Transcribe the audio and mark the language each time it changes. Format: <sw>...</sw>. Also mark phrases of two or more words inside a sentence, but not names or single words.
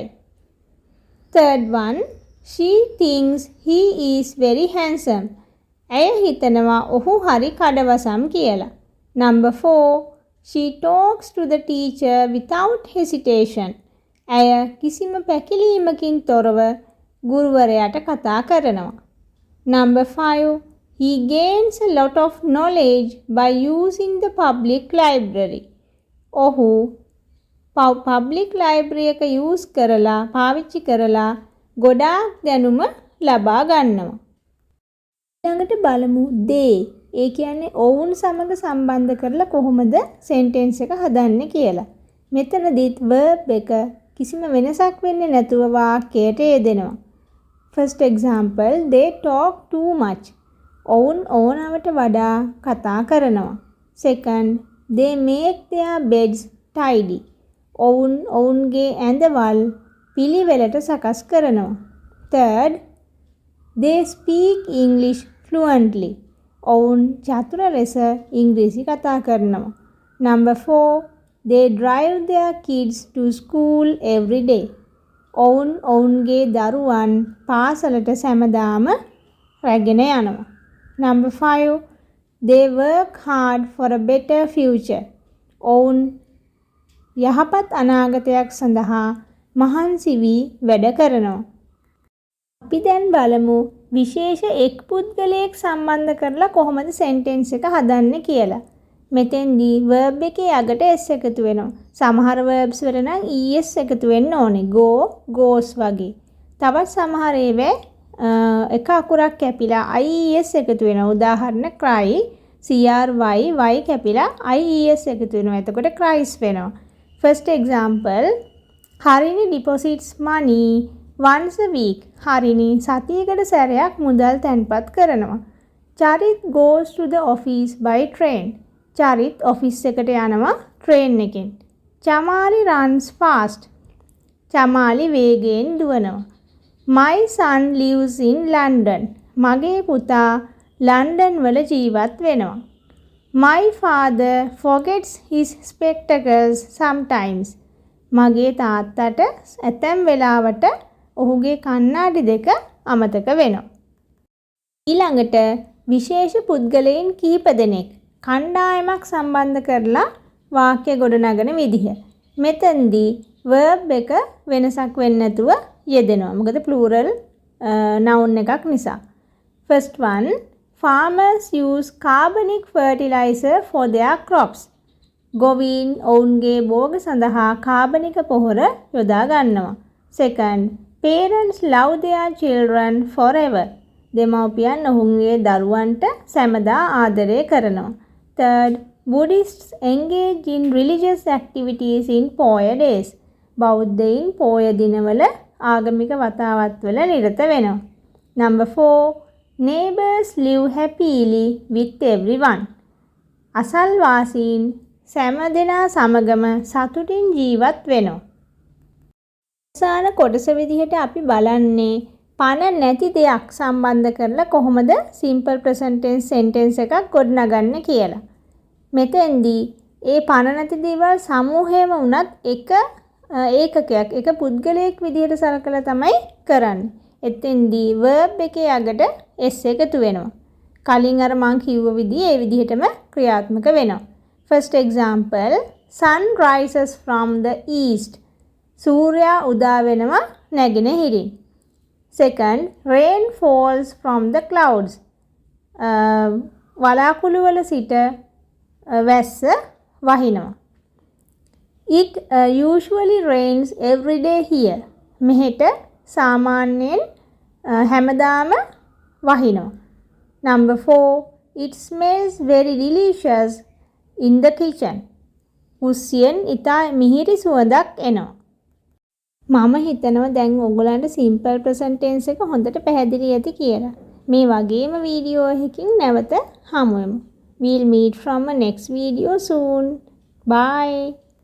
<en>Third one, she thinks he is very handsome.</en> <si>ඇය හිතනවා ඔහු හරි කඩවසම් කියලා.</si> <en>Number 4, she talks to the teacher without hesitation.</en> <si>ඇය කිසිම පැකිලීමකින් තොරව ගුරුවරයාට කතා කරනවා.</si> <en>Number 5, he gains a lot of knowledge by using the public library.</en> <si>ඔහු</si> <en>public library</en> <si>එක use කරලා පාවිච්චි කරලා ගොඩාක් දැනුම ලබා ගන්නවා. ඊළඟට බලමු they. ඒ කියන්නේ ඔවුන් සමග සම්බන්ධ කරලා කොහොමද sentence එක හදන්නේ කියලා. මෙතනදිත් verb එක කිසිම වෙනසක් වෙන්නේ නැතුව වාක්‍යයට යෙදෙනවා.</si> <en>First example, they talk too much.</en> <si>ඔවුන් ඕනවට වඩා කතා කරනවා.</si> <en>Second, they make their beds tidy.</en> <si>ඔවුන් ඔවුන්ගේ ඇඳවල් පිළිවෙලට සකස් කරනවා.</si> <en>Third, they speak English fluently.</en> <si>ඔවුන් චතුර ලෙස ඉංග්‍රීසි කතා කරනවා.</si> <en>Number 4, they drive their kids to school every day.</en> <si>ඔවුන් ඔවුන්ගේ දරුවන් පාසලට සැමදාම රැගෙන යනවා.</si> <en>Number 5, they work hard for a better future.</en> <si>ඔවුන් යහපත් අනාගතයක් සඳහා මහන්සි වී වැඩ කරනවා. අපි දැන් බලමු විශේෂ එක් පුද්ගලයෙක් සම්බන්ධ කරලා කොහොමද sentence එක හදන්නේ කියලා. මෙතෙන්දී verb එකේ අගට s එකතු වෙනවා. සමහර verbs වල නම් es එකතු වෙන්න ඕනේ.</si> <en>go, goes</en> <si>වගේ. තවත් සමහර ඒවා එක අකුරක් කැපිලා ies එකතු වෙනවා. උදාහරණ</si> <en>cry, cry,</en> <si>y කැපිලා ies එකතු වෙනවා. එතකොට cries වෙනවා.</si> <en>First example, Harini deposits money once a week.</en> <si>Harini සතියකට සැරයක් මුදල් තැන්පත් කරනවා.</si> <en>Charit goes to the office by train.</en> <si>Charit office එකට යනවා train එකෙන්.</si> <en>Chamali runs fast.</en> <si>Chamali වේගයෙන් දුවනවා.</si> <en>My son lives in London.</en> <si>මගේ පුතා ලන්ඩන් වල ජීවත් වෙනවා.</si> <en>My father forgets his spectacles sometimes.</en> <si>මගේ තාත්තට ඇතැම් වෙලාවට ඔහුගේ කණ්ණාඩි දෙක අමතක වෙනවා. ඊළඟට විශේෂ පුද්ගලයන් කිහිප දෙනෙක් කණ්ඩායමක් සම්බන්ධ කරලා වාක්‍ය ගොඩනගන විදිහ. මෙතෙන්දී verb එක වෙනසක් වෙන්නේ නැතුව යෙදෙනවා. මොකද plural noun එකක් නිසා.</si> <en>First one, farmers use carbonic fertilizer for their crops.</en> <si>ගොවීන් ඔවුන්ගේ භෝග සඳහා කාබනික පොහොර යොදා ගන්නවා.</si> <en>Second, parents love their children forever.</en> <si>දෙමව්පියන් ඔවුන්ගේ දරුවන්ට සැමදා ආදරය කරනවා.</si> <en>Third, Buddhists engage in religious activities in Poya days.</en> <si>බෞද්ධයින් පෝය දිනවල ආගමික වතාවත්වල නිරත වෙනවා.</si> <en>Number 4, neighbours live happily with everyone.</en> <si>අසල්වාසීන් සෑම දෙනා සමගම සතුටින් ජීවත් වෙනවා. අවසාන කොටස විදිහට අපි බලන්නේ පණ නැති දෙයක් සම්බන්ධ කරලා කොහොමද</si> <en>simple present tense sentence</en> <si>එකක් ගොඩනගන්නේ කියලා. මෙතෙන්දී ඒ පණ නැති දේවල් සමූහයම වුණත් එක ඒකකයක් එක පුද්ගලයෙක් විදිහට සලකලා තමයි කරන්නේ. එතෙන්දී verb එකේ අගට s එකතු වෙනවා. කලින් අර මං කිව්ව විදිහේ ඒ විදිහටම ක්‍රියාත්මක වෙනවා.</si> <en>First example, sun rises from the east.</en> <si>සූර්යා උදා වෙනවා නැගෙනහිරින්.</si> <en>Second, rain falls from the clouds.</en> <si>වලාකුළු වල සිට වැස්ස වහිනවා.</si> <en>It usually rains every day here.</en> <si>මෙහෙට සාමාන්‍යයෙන් හැමදාම වහිනවා.</si> <en>Number 4, it smells very delicious in the kitchen.</en> <si>උස්සියෙන් ඉතා මිහිරි සුවඳක් එනවා. මම හිතනවා දැන් ඔයගොල්ලන්ට</si> <en>simple present tense</en> <si>එක හොඳට පැහැදිලි ඇති කියලා. මේ වගේම වීඩියෝ එකකින් නැවත හමු වෙමු.</si> <en>We'll meet from a next video soon. Bye.</en>